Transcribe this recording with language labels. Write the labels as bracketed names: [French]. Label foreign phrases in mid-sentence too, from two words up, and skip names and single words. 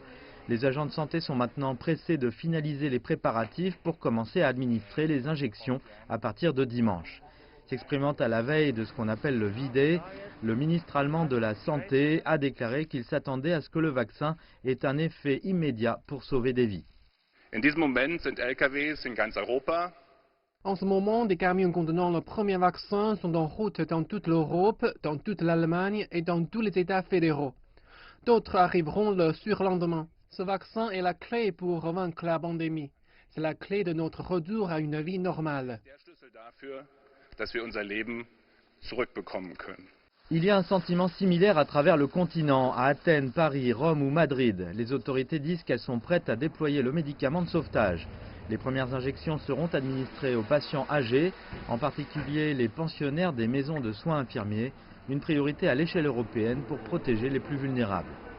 [French] Les agents de santé sont maintenant pressés de finaliser les préparatifs pour commencer à administrer les injections à partir de dimanche. S'exprimant à la veille de ce qu'on appelle le V-Day, le ministre allemand de la Santé a déclaré qu'il s'attendait à ce que le vaccin ait un effet immédiat pour sauver des vies. [German] In diesem Moment sind LKWs in ganz Europa. [French] En ce moment, des camions contenant le premier vaccin sont en route dans toute l'Europe, dans toute l'Allemagne et dans tous les États fédéraux. D'autres arriveront le surlendemain. Ce vaccin est la clé pour vaincre la pandémie. C'est la clé de notre retour à une vie normale. [German] Der Schlüssel dafür, dass wir unser Leben zurückbekommen können. [French] Il y a un sentiment similaire à travers le continent, à Athènes, Paris, Rome ou Madrid. Les autorités disent qu'elles sont prêtes à déployer le médicament de sauvetage. Les premières injections seront administrées aux patients âgés, en particulier les pensionnaires des maisons de soins infirmiers, une priorité à l'échelle européenne pour protéger les plus vulnérables.